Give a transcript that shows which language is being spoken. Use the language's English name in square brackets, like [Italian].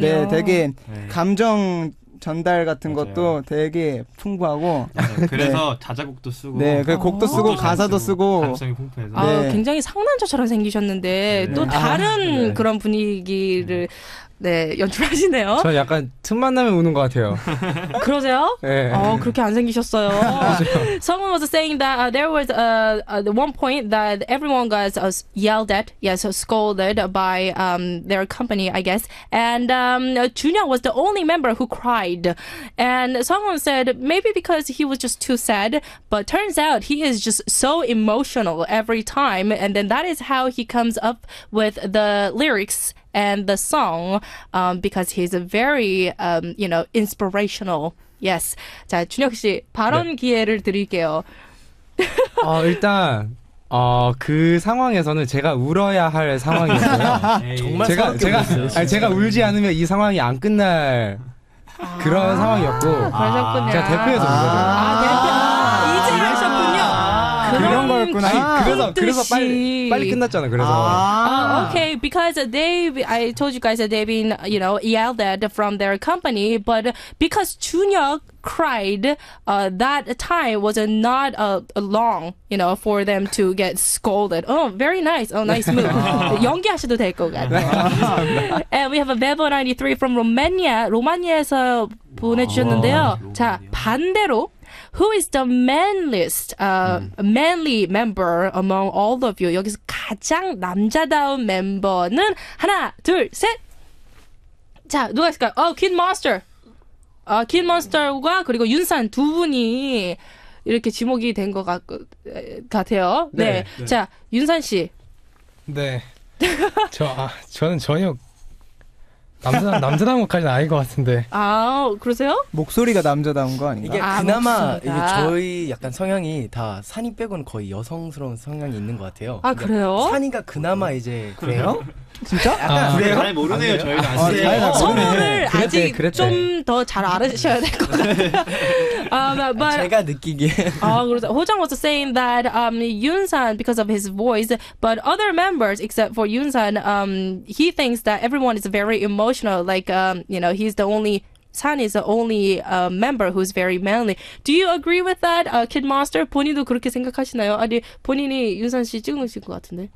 [Korean] 네, 되게 감정 전달 같은 것도 되게 풍부하고 그래서 자작곡도 쓰고 그 곡도 쓰고 가사도 쓰고 감성이 풍부해서 굉장히 상남자처럼 생기셨는데 또 다른 그런 분위기를 연출하시네요. 저 약간 틈만 나면 우는 것 같아요. 그러세요? 네. 그렇게 안 생기셨어요. [English] Someone was saying that there was the one point that everyone got yelled at, scolded by their company, I guess. And Junyoung was the only member who cried. And someone said maybe because he was just too sad, but turns out he is just so emotional every time. And then that is how he comes up with the lyrics and the song, because he's a very, inspirational. Yes. [Korean] 자, 준혁 씨 발언 기회를 드릴게요. 일단 그 상황에서는 제가 울어야 할 상황이었어요. 정말 제가 울지 않으면 이 상황이 안 끝날 그런 상황이었고 그러셨군요. 제가 대표해서 울거든요. 이제 하셨군요. 그런 거였구나. 그래서 빨리 끝났잖아. 그래서 [English] okay, because I told you guys that they've been, yelled at from their company, but because Chunhyuk cried, that time was not long, for them to get scolded. Oh, very nice. Oh, nice move. [Korean] 연기하셔도 될 것 같아요. [English] And we have a Bevo93 from Romania. [Korean] 로마니아에서 보내주셨는데요. 자, 반대로. [English] Who is the manliest, manly member among all of you? [Korean] 여기서 가장 남자다운 멤버는 하나, 둘, 셋. 자, 누가 있을까요? 킨 몬스터. 킨 몬스터가 그리고 윤산 두 분이 이렇게 지목이 된 것 같아요. 네. 자, 윤산 씨. 네. 저는 전혀 남자다운 것까지는 아닌 것 같은데. 그러세요? 목소리가 남자다운 거 아닌가? 이게 그나마 이게 저희 약간 성향이 다 산이 빼고는 거의 여성스러운 성향이 있는 것 같아요. 그래요? 산이가 그나마 이제 그래요? 진짜? 약간 그래요? 잘 모르네요. 저희가 서로를 아직 그랬대. 좀 더 잘 알으셔야 될 것 같아요. [English] But [Korean] 제가 느끼기에 그래서 [English] 호정 was saying that Yoonsan, because of his voice, but other members except for Yoonsan, he thinks that everyone is very emotional. Like he's the only. San is the only member who's very manly. Do you agree with that, Kid Monster? [Korean] 본인도 그렇게 생각하시나요? 아니 본인이 윤산 씨 찍으신 것 같은데.